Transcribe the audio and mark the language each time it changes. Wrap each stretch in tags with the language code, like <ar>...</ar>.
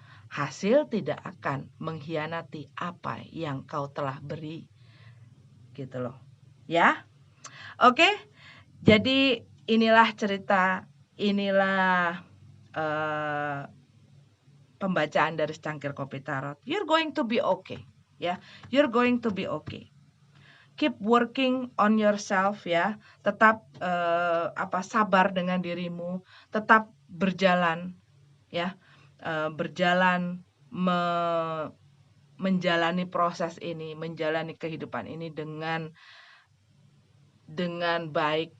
<id>Hasil tidak akan mengkhianati apa yang kau telah beri. Gitu loh. Ya. Oke. Jadi inilah cerita, inilah pembacaan dari secangkir kopi tarot.</id> <en>You're going to be okay. Ya. You're going to be okay. Keep working on yourself ya.</en> <id>Tetap sabar dengan dirimu, tetap berjalan ya. Berjalan menjalani proses ini, menjalani kehidupan ini dengan baik.</id>